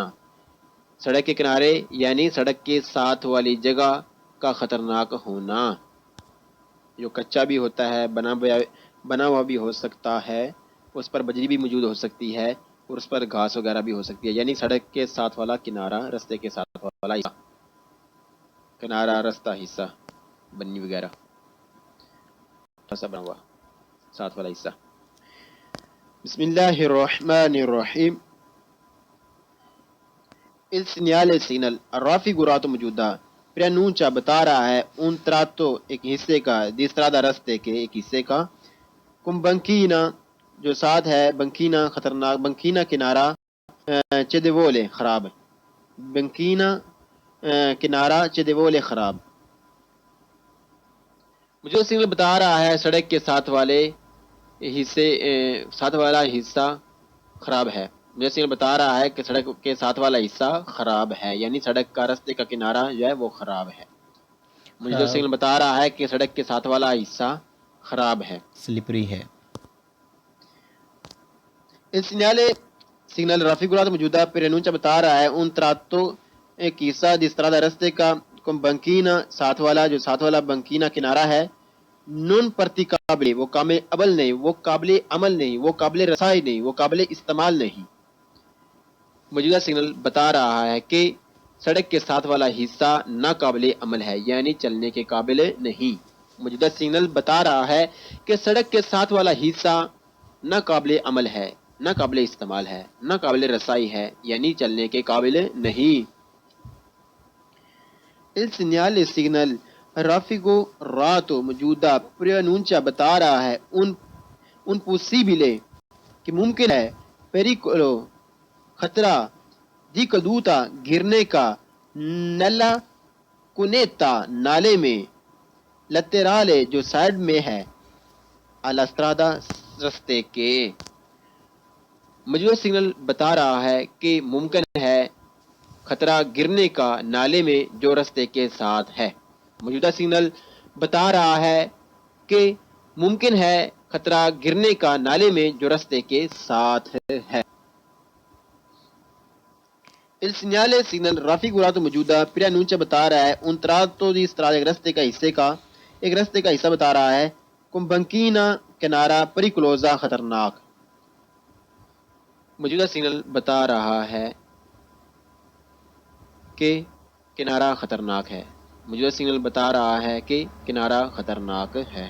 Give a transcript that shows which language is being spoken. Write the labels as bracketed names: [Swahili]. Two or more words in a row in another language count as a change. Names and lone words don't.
[Urdu] سڑک کے کنارے یعنی سڑک کے ساتھ والی جگہ کا خطرناک ہونا، جو کچا بھی ہوتا ہے، بنا ہوا بھی ہو سکتا ہے، اس پر بجری بھی موجود ہو سکتی ہے، اور اس پر گھاس وغیرہ بھی ہو سکتی ہے، یعنی سڑک کے ساتھ والا کنارہ، رستے کے ساتھ والا حصہ، کنارہ، رستہ، حصہ، بنی وغیرہ، ایسا بنا ہوا ساتھ والا حصہ۔ [Arabic] بسم اللہ الرحمن الرحیم۔ [Italian] Il segnale signal raffigurato [Urdu] موجودہ preannuncia بتا رہا ہے [Italian] un tratto [Urdu] ایک حصے کا، [Italian] di strada [Urdu] رستے کے ایک حصے کا، [Italian] con banchina [Urdu] جو ساتھ ہے، بنکینا خطرناک، بنکینا کنارہ، چیدیوولے خراب، بنکینا کنارہ، چیدیوولے خراب۔ مجھے سگنل بتا رہا ہے سڑک کے ساتھ والے حصے، ساتھ والا حصہ خراب ہے۔ مجھے سگنل بتا رہا ہے کہ سڑک کے ساتھ والا حصہ خراب ہے، یعنی سڑک کا، رستے کا کنارہ جو ہے وہ خراب ہے۔ مجھے سگنل بتا رہا ہے کہ سڑک کے ساتھ والا حصہ خراب ہے، سلپری ہے۔ سگنل raffigurato موجودہ preannuncia بتا رہا ہے [Italian] un tratto [Urdu] ایک حصہ [Italian] di strada [Urdu] رستے کا، [Italian] con banchina [Urdu] ساتھ والا، جو ساتھ والا بنکینا کنارہ ہے، [Italian] non praticabile [Urdu] وہ قابل عمل نہیں، وہ قابل عمل نہیں، وہ قابل رسائی نہیں، وہ قابل استعمال نہیں۔ موجودہ سگنل بتا رہا ہے کہ سڑک کے ساتھ والا حصہ ناقابل عمل ہے، یعنی چلنے کے قابل نہیں۔ موجودہ سگنل بتا رہا ہے کہ سڑک کے ساتھ والا حصہ ناقابل عمل ہے، ناقابل استعمال ہے، ناقابل رسائی ہے، یعنی چلنے کے قابل نہیں۔ [Italian] Il segnale signal raffigurato [Urdu] موجودہ preannuncia بتا رہا ہے [Italian] un possibile [Urdu] کہ ممکن ہے، pericolo خطرہ، [Italian] di caduta [Urdu] گرنے کا، [Italian] nella cunetta [Urdu] نالے میں، laterale جو سائڈ میں ہے، [Italian] alla strada [Urdu] رستے کے۔ موجودہ سگنل بتا رہا ہے کہ ممکن ہے خطرہ گرنے کا نالے میں جو رستے کے ساتھ ہے۔ موجودہ سگنل بتا رہا ہے کہ ممکن ہے خطرہ گرنے کا نالے میں جو رستے کے ساتھ ہے۔ [Italian] Il segnale signal raffigurato [Urdu] موجودہ preannuncia بتا رہا ہے [Italian] un tratto di strada [Urdu] ایک رستے کا حصے کا، ایک رستے کا حصہ بتا رہا ہے، [Italian] con banchina [Urdu] کنارہ، pericolosa خطرناک۔ موجودہ سگنل بتا رہا ہے کہ کنارہ خطرناک ہے۔ موجودہ سگنل بتا رہا ہے کہ کنارہ خطرناک ہے۔